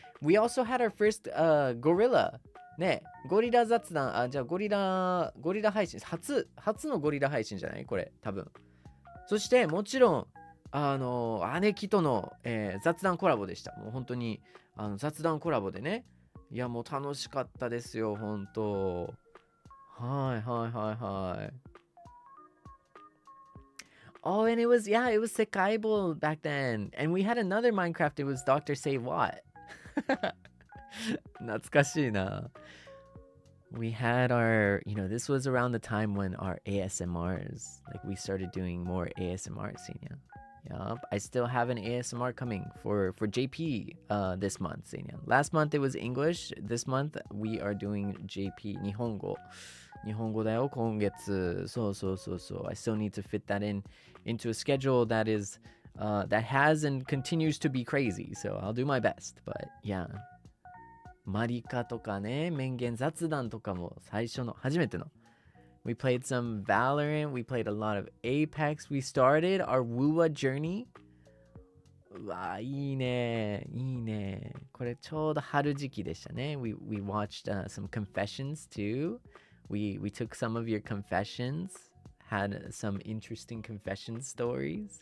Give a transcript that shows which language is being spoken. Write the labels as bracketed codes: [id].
[en] We also had our first Gorilla. [ja] ね、ゴリラ雑談、じゃあゴリラ配信、初のゴリラ配信じゃないこれ、多分。そしてもちろん、姉貴との、雑談コラボでした。もう本当に雑談コラボでね。いや、もう楽しかったですよ、本当。はい。 [en] Oh, and it was Seible back then. And we had another Minecraft, it was Dr. [ja] Say What. 懐かしいな。 [en] We had our, this was around the time when our ASMRs, like we started doing more ASMR, Seinyan. Yup, I still have an ASMR coming for JP this month, Seinyan. Last month it was English. This month we are doing JP [ja] 日本語だよ、今月。そう。 [en] I still need to fit that into a schedule that is, that has and continues to be crazy. So I'll do my best, but yeah. [ja] マリカとかね、面言雑談とかも初めての。 [en] We played some Valorant, we played a lot of Apex, we started our Wua journey. [ja] うわ、いいね。これちょうど春時期でしたね。 [en] We watched some confessions too. We took some of your confessions, had some interesting confession stories.